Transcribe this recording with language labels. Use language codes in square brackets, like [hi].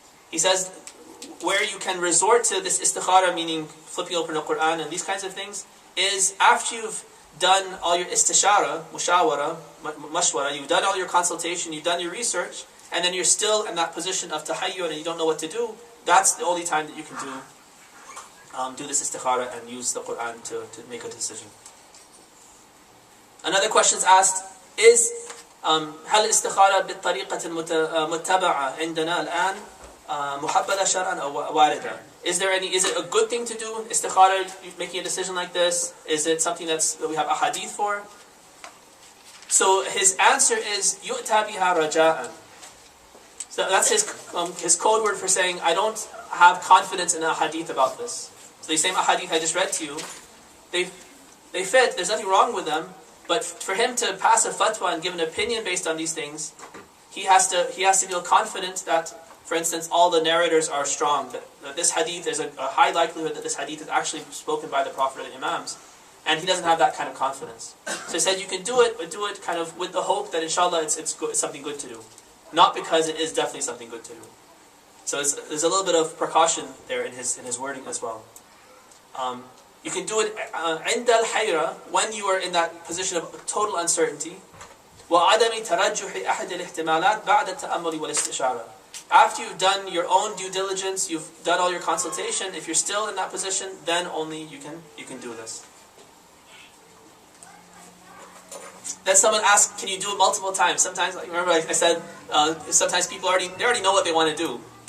[en] He says, where you can resort to this Istikhara, meaning flipping open the Quran and these kinds of things, is after you've done all your istishara, mushawara, mashwara, you've done all your consultation, you've done your research, and then you're still in that position of tahayyur and you don't know what to do, that's the only time that you can do this istikhara and use the Quran to make a decision. Another question is asked is, [ar] هل الاستخارة بالطريقة المتبعة عندنا الآن محبذة شرعا أو واردة? [en] Is it a good thing to do istikhara, making a decision like this? Is it something that we have a hadith for? So his answer is [ar] يؤتى بها رجاء. [en] So that's his code word for saying, I don't have confidence in a hadith about this. So the same hadith I just read to you, they fit, there's nothing wrong with them, but for him to pass a fatwa and give an opinion based on these things, he has to feel confident that, for instance, all the narrators are strong, that this hadith, there's a high likelihood that this hadith is actually spoken by the Prophet or the Imams, and he doesn't have that kind of confidence. So he said you can do it, but do it kind of with the hope that inshallah it's something good to do. Not because it is definitely something good to do. So there's a little bit of precaution there in his wording as well. You can do it [ar] عند الحيرة, [en] when you are in that position of total uncertainty. [ar] وعدم ترجح أحد الاحتمالات بعد التأمل والاستشارة. [en] After you've done your own due diligence, you've done all your consultation, if you're still in that position, then only you can do this. Then someone asked, can you do it multiple times? Sometimes, remember I said, sometimes people already know what they want to do.